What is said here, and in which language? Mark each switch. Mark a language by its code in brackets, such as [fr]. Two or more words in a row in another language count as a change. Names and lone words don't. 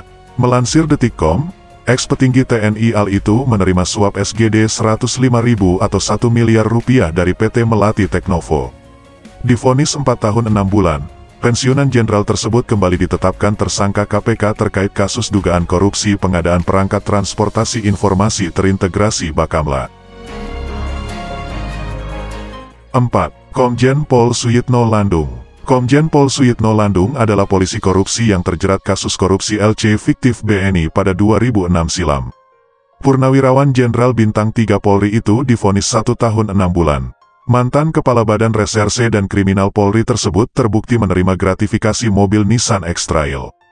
[id] Melansir Detikcom, ex-petinggi TNI AL itu menerima suap SGD 105.000 atau 1 miliar rupiah dari PT Melati Teknovo. Divonis 4 tahun 6 bulan. Pensiunan jenderal tersebut kembali ditetapkan tersangka KPK terkait kasus dugaan korupsi pengadaan perangkat transportasi informasi terintegrasi Bakamla. 4. Komjen Pol Suyitno Landung. Komjen Pol Suyitno Landung adalah polisi korupsi yang terjerat kasus korupsi LC fiktif BNI pada 2006 silam. Purnawirawan Jenderal Bintang 3 Polri itu divonis 1 tahun 6 bulan. Mantan Kepala Badan Reserse dan Kriminal Polri tersebut terbukti menerima gratifikasi mobil Nissan X-Trail.